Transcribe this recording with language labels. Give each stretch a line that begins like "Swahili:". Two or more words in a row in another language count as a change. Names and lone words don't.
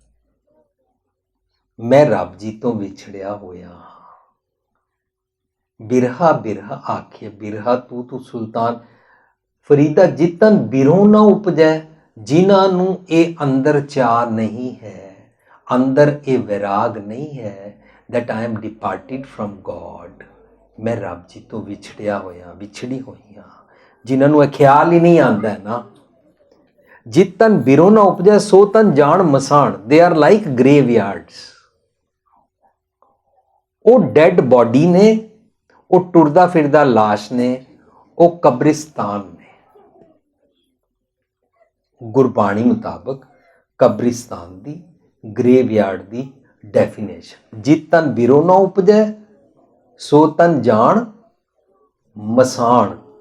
Punjabi: ਮੈਂ ਰੱਬ ਜੀ ਤੋਂ ਵਿਛੜਿਆ ਹੋਇਆ ਹਾਂ। ਬਿਰਹਾ ਬਿਰਹਾ ਆਖੀਐ, ਬਿਰਹਾ ਤੂੰ ਸੁਲਤਾਨ। ਫਰੀਦਾ ਜਿਤਨ ਬਿਰੋਂ ਨਾ ਉਪਜੈ, ਜਿਨ੍ਹਾਂ ਨੂੰ ਇਹ ਅੰਦਰ ਚਾਹ ਨਹੀਂ ਹੈ, ਅੰਦਰ ਇਹ ਵਿਰਾਗ ਨਹੀਂ ਹੈ
English: that I am departed from God,
Punjabi: ਮੈਂ ਰੱਬ ਜੀ ਤੋਂ ਵਿਛੜਿਆ ਹੋਇਆ, ਵਿਛੜੀ ਹੋਈ ਹਾਂ, ਜਿਨ੍ਹਾਂ ਨੂੰ ਇਹ ਖਿਆਲ ਹੀ ਨਹੀਂ ਆਉਂਦਾ ਨਾ। ਜਿਤਨ ਬਿਰੋਂ ਨਾ ਉਪਜੈ ਸੋ ਤਨ ਜਾਣ ਮਸਾਣ,
English: they are like graveyards।
Punjabi: ਉਹ
English: dead body
Punjabi: ਨੇ, ਉਹ ਟੁਰਦਾ ਫਿਰਦਾ ਲਾਸ਼ ਨੇ, ਉਹ ਕਬਰਿਸਤਾਨ ਨੇ। ਗੁਰਬਾਣੀ ਮੁਤਾਬਕ ਕਬਰਿਸਤਾਨ ਦੀ, ਗ੍ਰੇਵਯਾਰਡ ਦੀ ਡੈਫੀਨੇਸ਼ਨ, ਜਿਤਨ ਬਿਰੋਂ ਨਾ ਉਪਜੈ ਸੋ ਤਨ ਜਾਣ ਮਸਾਣ।